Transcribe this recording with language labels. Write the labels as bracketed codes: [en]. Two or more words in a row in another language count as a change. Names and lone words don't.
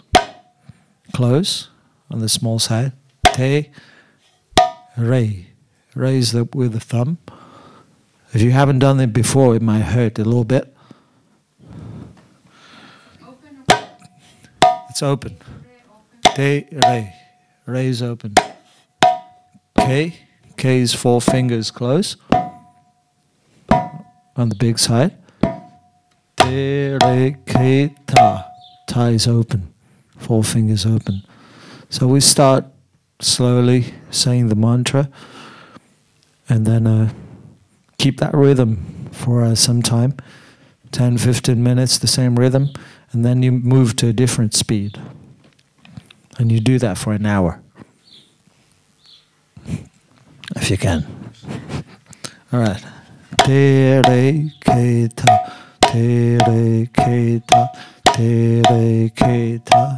[en] Close on the small side. Te, Re. Raise with the thumb. If you haven't done it before, it might hurt a little bit. Open. It's open. Te, Re. Re is open. K. K is 4 fingers close. On the big side. Te, Re, Ke, Ta. Ta is open. 4 fingers open. So we start slowly saying the mantra and then keep that rhythm for some time, 10-15 minutes, the same rhythm, and then you move to a different speed. And you do that for an hour, if you can. All right. Te re ke ta, te re ke ta, te re ke ta.